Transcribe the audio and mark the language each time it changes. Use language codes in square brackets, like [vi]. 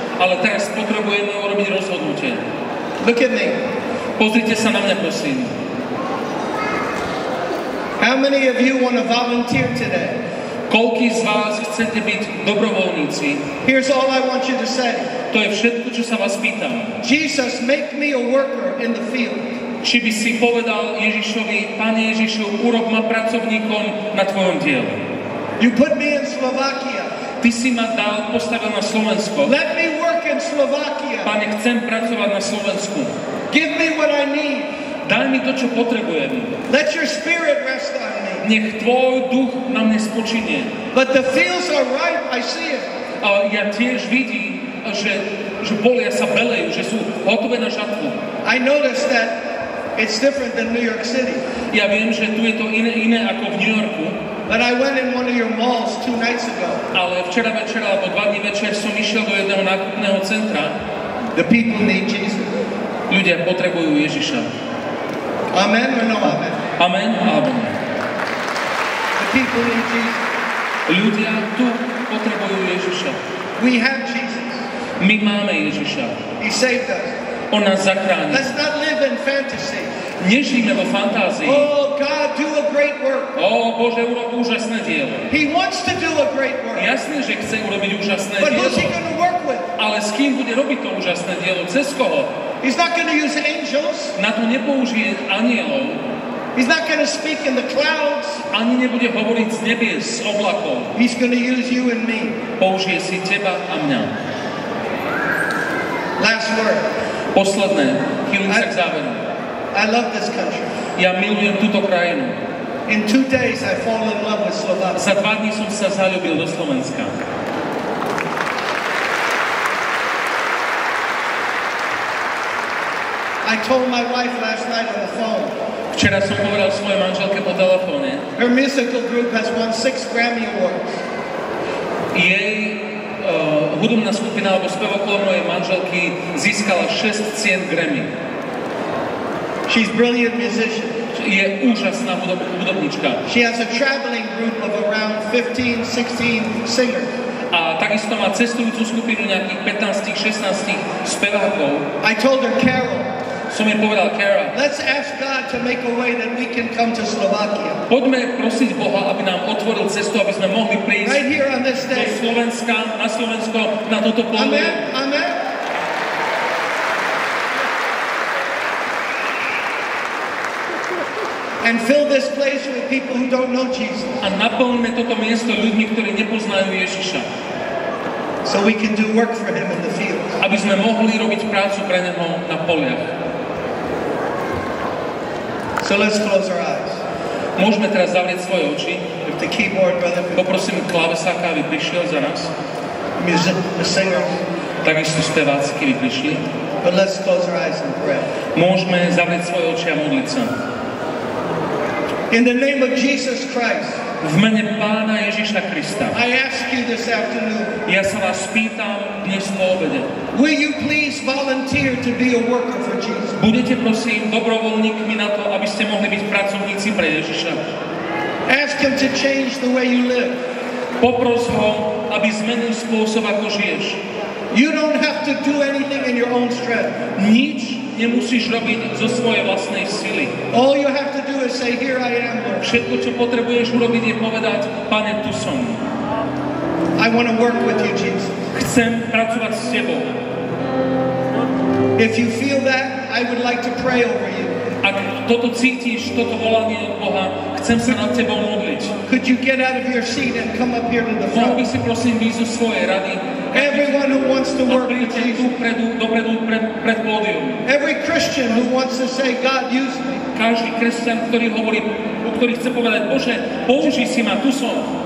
[sk] ale teraz potrebujeme urobiť rozhodnutie. [en] Look at me. [sk] Pozrite sa na mňa, prosím. [en] How many of you want to volunteer today? [sk] Koľký z vás chcete byť dobrovoľníci? [en] Here's all I want you to say. [sk] To je všetko, čo sa vás pýtam. [en] Jesus, make me a worker in the field. [sk] Či by si povedal Ježišovi, Pane Ježišu, urob ma pracovníkom na tvojom diele. [en] You put me in Slovakia. [sk] Ty si ma postavil na Slovensko. [en] Let me work in Slovakia. [sk] Pane, chcem pracovať na Slovensku. [en] Give me what I need. [sk] Daj mi to, čo potrebujem. [en] Let your spirit rest on me. [sk] Nech tvoj duch na mne spočinie. [en] But the fields are ripe. I see it. [sk] A ja tiež vidím, že polia sa belejú, že sú hotové na žatvu. [en] I noticed that it's different than New York City. [sk] Ja viem, že tu je to iné ako v New Yorku, [en] But I went in one of your malls 2 nights ago. [sk] ale včera večer alebo 2 dní večer som išiel do jedného nákupného centra. [en] The people need Jesus. [sk] Ľudia potrebujú Ježiša. [en] Amen or no amen? [sk] Amen alebo nie. [en] The people need Jesus. [sk] Ľudia tu potrebujú Ježiša. [en] We have Jesus. [sk] My máme Ježiša. [en] He saved us. [sk] On nás zachráni. [en] Let's not live in fantasy. [sk] Nežijme vo fantázii. [en] Oh, God, do a great work. [sk] Bože, urob úžasné dielo. [en] He wants to do a great work. [sk] Jasné, že chce urobiť úžasné [en] But [sk] dielo. [en] who's he going to work with? [sk] Ale s kým bude robiť to úžasné dielo? Cez koho? [en] He's not going to use angels. [sk] Na to nepoužije anielov. [en] He's not going to speak in the clouds. [sk] Ani nebude hovoriť z nebies, z oblakov. [en] He's going to use you and me. [sk] Použije si teba a mňa. [en] Last word. [sk] Posledné, chýlim sa k záveru. [en] I love this country. [sk] Ja milujem túto krajinu. [en] In 2 days, I fall in love with Slovakia. [sk] Za 2 dní som sa zaľúbil do Slovenska. [en] I told my wife last night on the phone. [sk] Včera som povedal svojej manželke po telefóne. [en] Her musical group has won 6 Grammy Awards. [sk] Jej hudobná skupina alebo spevok okolo mojej manželky získala 6 cien Grammy. [en] She's a brilliant musician. [sk] Je úžasná hudobnička. [en] She has a traveling group of around 15, 16 singers. [sk] A takisto má cestujúcu skupinu nejakých 15-16 spevákov. [en] I told her, Carol, [sk] Som jej povedal, Kara, [en] let's ask God to make a way that we can come to Slovakia. [sk] poďme prosiť Boha, aby nám otvoril cestu, aby sme mohli prísť [en] Right here on this [sk] do [en] day. [sk] Slovenska, na Slovensko, na toto pódium. [en] Amen? Amen? And fill this place with people who don't know Jesus. [sk] A naplňme toto miesto ľuďmi, ktorí nepoznajú Ježiša. [en] So we can do work for him in the field. [sk] Aby sme mohli robiť prácu pre neho na poliach. [en] So let's close our eyes. [sk] Môžeme teraz zavrieť svoje oči. [en] If the keyboard brother could, [sk] Poprosím klavesáka, aby prišiel za nás. [en] the singers. [sk] Takisto speváci, keby prišli. [en] But let's close our eyes and pray. [sk] Môžeme zavrieť svoje oči a modliť sa. [en] In the name of Jesus Christ, [sk] V mene Pána Ježiša Krista. [en] I ask you this afternoon, [sk] Ja sa vás pýtam dnes po obede. [en] will you please volunteer to be a worker for Jesus? [sk] Budete prosím dobrovoľníkmi na to, aby ste mohli byť pracovníci pre Ježiša. [en] Ask him to change the way you live. [sk] Popros ho, aby zmenil spôsob, ako žiješ. [en] You don't have to do anything in your own strength. [sk] Nič nemusíš robiť zo svojej vlastnej sily. [en] All you have to do is say, here I am, Lord. [sk] Všetko, čo potrebuješ urobiť, je povedať, Pane, tu som. [en] I want to work with you, Jesus. [sk] Chcem pracovať s tebou. [en] If you feel that, I would like to pray over you. [sk] Ak toto cítiš, toto volanie od Boha, chcem sa nad tebou modliť. [en] Could you get out of your seat and come up here to the [sk] Mohol by [en] front? [sk] si prosím výjsť zo svojej rady. [en] Everyone who wants to [sk] A [en] work with [sk] príďte [en] Jesus. [sk] tu dopredu pred pódium. [en] Every Christian who wants to say, God, use me. [sk] Každý kresťan, ktorý chce povedať, Bože, použij si ma, tu som.